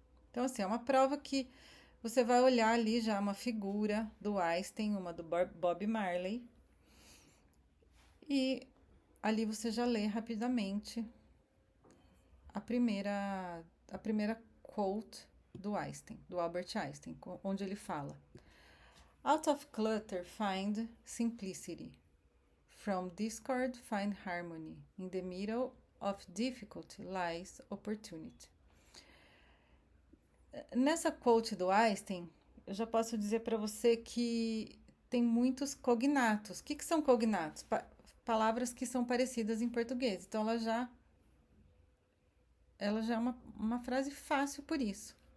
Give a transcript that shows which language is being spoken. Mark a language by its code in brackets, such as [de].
[pt] Então, assim, é uma prova que você vai olhar ali já uma figura do Einstein, uma do Bob Marley, e ali você já lê rapidamente a primeira quote do Einstein, do Albert Einstein, onde ele fala: [en] Out of clutter find simplicity. From discord find harmony. In the middle of difficulty lies opportunity. [pt] Nessa quote do Einstein, eu já posso dizer para você que tem muitos cognatos. O que são cognatos? Palavras que são parecidas em português. Então, ela já é uma frase fácil por isso.